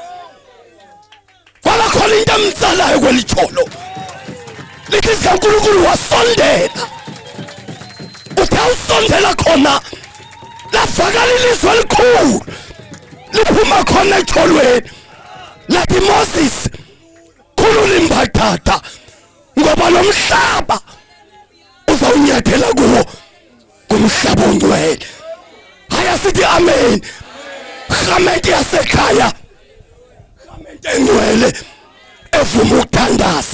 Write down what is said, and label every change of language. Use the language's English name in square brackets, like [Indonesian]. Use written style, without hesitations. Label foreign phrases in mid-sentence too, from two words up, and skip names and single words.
[Xhosa] kwala khona into emtsalayo kwelicholo lithi sikaNkulunkulu wasondela uthe usondela khona lafakala ilizwi elikhulu liphuma khona echolweni lathi Moses khulula imbatata ngoba lo mhlaba uzawunyathela kuwo kumhlaba ongcwele. Haya sithi amen. Khamente yasekhaya khamente engcwele evuma ukuthandaza.